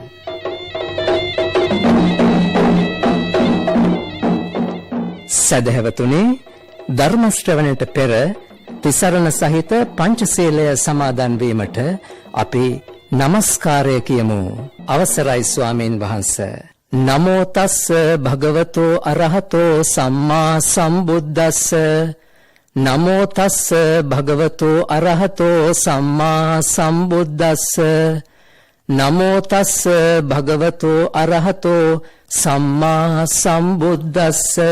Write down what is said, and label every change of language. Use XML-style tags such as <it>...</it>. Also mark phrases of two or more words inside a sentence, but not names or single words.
<si>සදහැවතුනි, ධර්ම ශ්‍රවණයට පෙර තිසරණ සහිත පංචශීලය සමාදන් වීමට අපි නමස්කාරය කියමු. අවසරයි ස්වාමීන් වහන්සේ.</si> <pi>නමෝ තස්ස භගවතෝ අරහතෝ සම්මා සම්බුද්දස්ස. නමෝ තස්ස භගවතෝ අරහතෝ සම්මා සම්බුද්දස්ස. නමෝ තස්ස භගවතෝ අරහතෝ සම්මා සම්බුද්දස්ස.</pi>